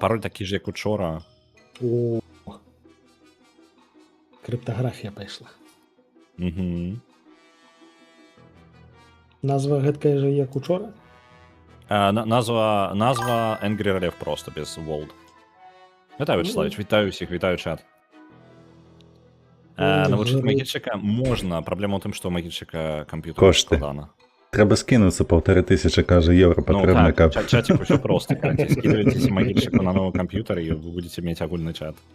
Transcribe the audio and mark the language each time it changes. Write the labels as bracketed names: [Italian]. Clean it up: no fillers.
[Belarusian] Пароль такі ж, як учора. О, крыптаграфія пайшла. Назва гэткая же, як учора? Назва Angry Relief просто, без World. Вітаю, Вячеславіч, вітаю усіх, вітаю чат. Навучыць магільчыка можна. Праблема ў тым, што ў магільчыка камп'ютар Кошты. складана. Трэба скінуцца 1500, кажа, еўра патрэбна, каб... Чатик усё просто. [Russian] Скидывайтесь магільчыку на новый компьютер, и вы будете иметь [Belarusian] агульный [Russian] чат.